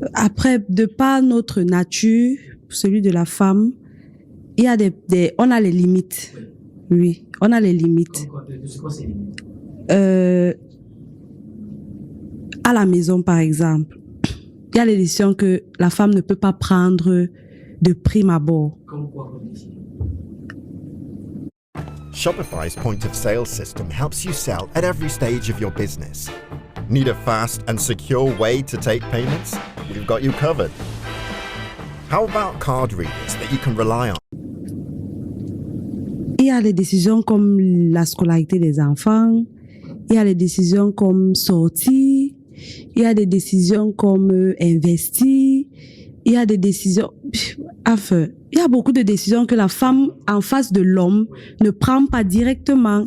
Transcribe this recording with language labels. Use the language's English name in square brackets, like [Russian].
[French] Après, de par notre nature, celui de la femme, il y a on a les limites. Oui, on a les limites. C'est quoi ces limites? À la maison, par exemple, il y a des décisions que la femme ne peut pas prendre de prime abord. Comme quoi, comme décision? [English] Shopify's point of sale system helps you sell at every stage of your business. Need a fast and secure way to take payments? We've got you covered. How about card readers that you can rely on? [French] Il y a des décisions comme la scolarité des enfants, il y a des décisions comme sortir, il y a des décisions comme investir, il y a des décisions, enfin, il y a beaucoup de décisions que la femme en face de l'homme ne prend pas directement.